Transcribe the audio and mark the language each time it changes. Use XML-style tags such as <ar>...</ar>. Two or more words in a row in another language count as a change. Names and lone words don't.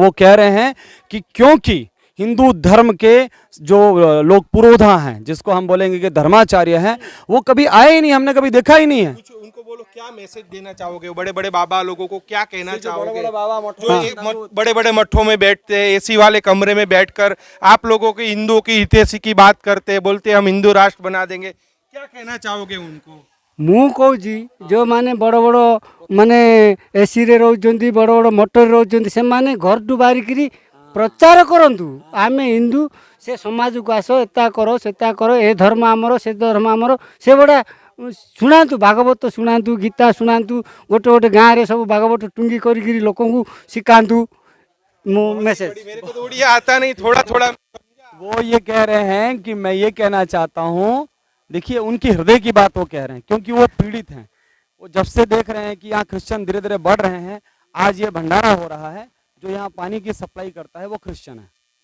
<hi>वो कह रहे हैं कि क्योंकि हिंदू धर्म के जो लोग पुरोधा हैं, जिसको हम बोलेंगे कि धर्माचार्य हैं, वो कभी आए ही नहीं, हमने कभी देखा ही नहीं है। कुछ उनको बोलो, क्या मैसेज देना चाहोगे? बड़े बड़े बाबा लोगों को क्या कहना चाहोगे? बड़े बड़े मठों में बैठते हैं, एसी वाले कमरे में बैठकर आप लोगों की हिंदुओं की हितैषी की बात करते हैं, बोलते हैं हम हिंदू राष्ट्र बना देंगे, क्या कहना चाहोगे उनको?</hi> <or>ମୁଁ କହୁଛି ଯେଉଁମାନେ ବଡ଼ ବଡ଼ ମାନେ ଏସିରେ ରହୁଛନ୍ତି, ବଡ଼ ବଡ଼ ମଟରରେ ରହୁଛନ୍ତି, ସେମାନେ ଘରଠୁ ବାହାରିକିରି ପ୍ରଚାର କରନ୍ତୁ, ଆମେ ହିନ୍ଦୁ, ସେ ସମାଜକୁ ଆସ, ଏତା କର ସେତା କର, ଏ ଧର୍ମ ଆମର, ସେ ଧର୍ମ ଆମର, ସେଗୁଡ଼ା ଶୁଣାନ୍ତୁ, ଭାଗବତ ଶୁଣାନ୍ତୁ, ଗୀତା ଶୁଣାନ୍ତୁ, ଗୋଟେ ଗୋଟେ ଗାଁରେ ସବୁ ଭାଗବତ ଟୁଙ୍ଗି କରିକିରି ଲୋକଙ୍କୁ ଶିଖାନ୍ତୁ।</or> <hi>मेसेज मेरे को तो उड़िया आता नहीं, थोड़ा थोड़ा। वो ये कह रहे हैं कि मैं ये कहना चाहता हूँ, देखिए उनकी हृदय की बात वो कह रहे हैं, क्योंकि वो पीड़ित हैं। वो जब से देख रहे हैं कि यहाँ क्रिश्चियन धीरे धीरे बढ़ रहे हैं, आज ये भंडारा हो रहा है, जो यहाँ पानी की सप्लाई करता है वो क्रिश्चियन है।</hi>